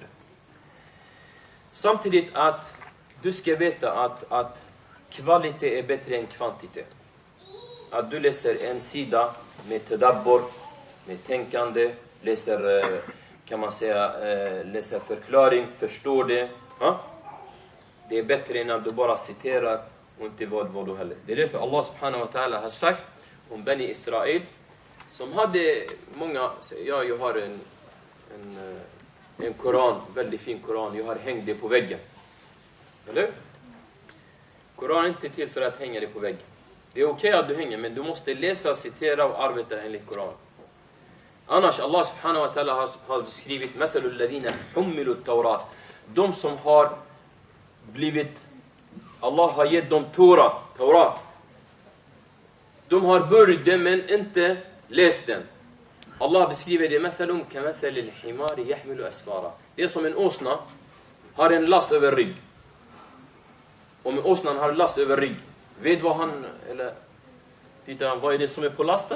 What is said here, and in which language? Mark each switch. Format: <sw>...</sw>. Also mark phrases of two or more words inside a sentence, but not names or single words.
<sv>Samtidigt att du ska veta att kvalitet är bättre än kvantitet. Att du läser en sida med tadabbur, med tänkande, läser, kan man säga, läser förklaring, förstår det. Ha? Det är bättre än att du bara citerar och inte vad du har läst. Det är därför Allah</sv> <ar>سبحانه وتعالى</ar> <sv>har sagt om Bani Israel som hade många, jag har en Koran, väldigt fin Koran, jag har hängt det på väggen. Eller? Koran är inte till för att hänga det på väggen. Det är okej att du hänger, men du måste läsa, citera och arbeta enligt Koran. Annars, Allah</sv> <ar>سبحانه وتعالى</ar> <sv>har beskrivit</sv> <ar>مثل الذين حملوا التوراة.</ar> <sv>De som har blivit, Allah har gett dem Taurat. De har börjat den men inte läst den. Allah beskriver det</sv> <ar>مثلهم كمثل الحمار يحمل أسفارا.</ar> <sv>Det är som en åsna har en last över rygg. Om åsnan har last över rygg, vet vad han, eller tittar han, vad är det som är på lasten?</sv>